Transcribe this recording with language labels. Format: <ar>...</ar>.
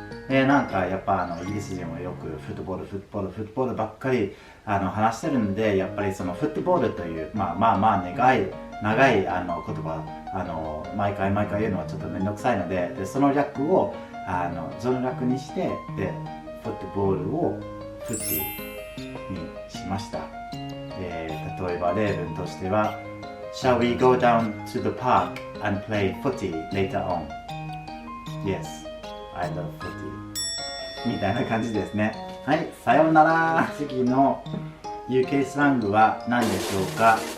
<ja>なんかやっぱイギリス人はよくフットボールばっかり話してるんで、やっぱりそのフットボールというまあ長い言葉毎回言うのはちょっとめんどくさいので、その略にして、でフットボールをフッティにしました。例えば例文としては</ja> <en>Shall we go down to the park and play footy later on? Yes, I love footy</en> <ja>みたいな感じですね。はい、さようなら。次の UK スラングは何でしょうか。</ja>